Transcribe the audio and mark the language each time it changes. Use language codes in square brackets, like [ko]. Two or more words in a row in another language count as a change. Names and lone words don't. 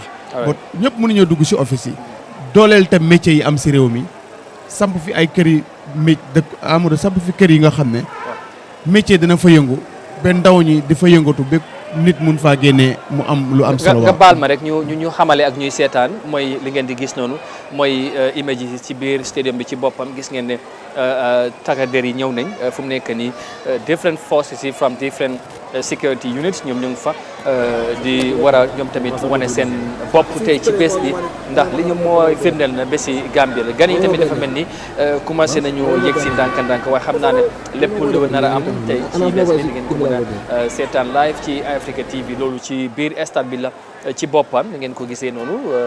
[wo] ba ñëpp mënuñoo dugg si office yi dooleel tam métier yi am si réew mi samp fi ay kër yi Amadou samp fi kër yi nga xam ne métier dina fa yëngu ba ndaw ñi di fa yëngatu ba nit mun faa génnee mu am lu am solo. nga baal ma rek ñu xamale ak ñuy seetaan mooy li ngeen di gis noonu mooy image yi ci biir stadium bi ci boppam gis ngeen ne takk-der yi ñëw nañ fu mu nekk nii [en] different forces [wo] yi [en] from different security units [wo] ñoom ñu ngi fa di war a ñoom tamit wane seen bopp tey ci bés bi ndax li ñu mooy firndeel na bési Gambie la gan yi tamit dafa mel ni commencé nañu yegg si ndànk-ndànk waaye xam naa ne lépp lu nar a am tey ci bés bi di ngeen ko mën a seetaan live ci Eyeafrica TV loolu ci biir stade bi la ci boppam ni ngeen ko gisee noonu